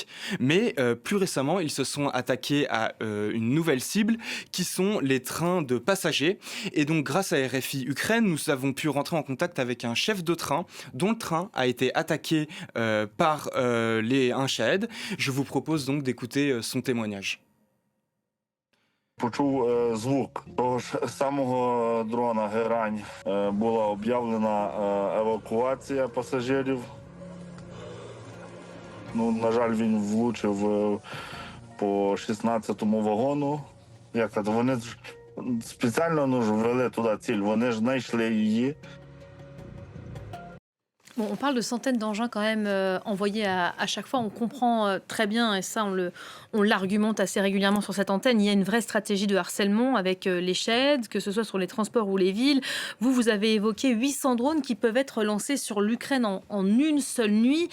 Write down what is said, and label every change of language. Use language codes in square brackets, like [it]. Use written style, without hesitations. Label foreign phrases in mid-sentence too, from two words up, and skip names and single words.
[fr] Mais plus récemment, ils se sont attaqués à une nouvelle cible qui sont les trains de passagers. Et donc grâce à RFI Ukraine, nous avons pu rentrer en contact avec un chef de train dont le train a été attaqué par un Shahed. Je vous propose donc d'écouter son témoignage. [uk] Почув звук того ж самого дрона «Герань». Була об'явлена евакуація пасажирів. Ну, на жаль, він влучив по 16-му вагону. Як це? Вони ж спеціально ввели туди ціль, вони ж знайшли її. [fr] Bon, on parle de centaines d'engins quand même envoyés à chaque fois. On comprend très bien, et ça on l'argumente assez régulièrement sur cette antenne, il y a une vraie stratégie de harcèlement avec les Shahed, que ce soit sur les transports ou les villes. Vous avez évoqué 800 drones qui peuvent être lancés sur l'Ukraine en une seule nuit.